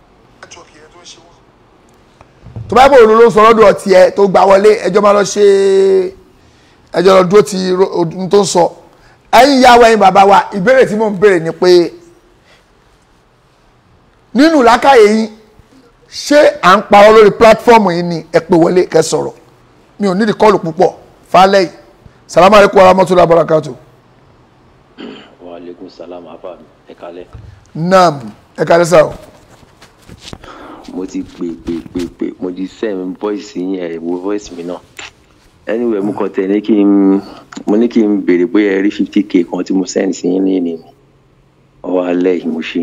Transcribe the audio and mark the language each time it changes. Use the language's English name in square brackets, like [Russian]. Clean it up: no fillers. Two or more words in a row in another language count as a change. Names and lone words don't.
[Yoruba] tó bá jẹ́ òdodo ló ń sọ lọ́dọ̀ tiẹ̀ tó gbà wọlé ẹjọ́ máa lọ ṣe ẹjọ́ lọ dúró ti ohun tó ń sọ ẹ̀yin ìyàwó ẹ̀yin bàbá wa ìbéèrè tí mò ń béèrè ni pé nínú làákàyè yín ṣé à ń parọ́ lórí pílátífọ́ọ̀mù yìí ni ẹ pè wọlé kẹ́ sọ̀rọ̀ mi ò nídìí kọ́ọ̀lù púpọ̀ falẹ̀ [Arabic] سلام عليكم ورحمة الله وبركاته. وعليكم السلام afa ẹ kálẹ́. [Yoruba] Naam ẹ kálẹ́ sá o. Mo ti pè mo ti [English] send voice [Yoruba] yín ẹ wo voice mi náà. Anyway mo kàn tẹ̀ ní kí n béèrè bóyá ẹ rí 50k kan tí mo send sí yín ní ìní mi. Ọwọ́ alẹ́ yìí mo ṣe.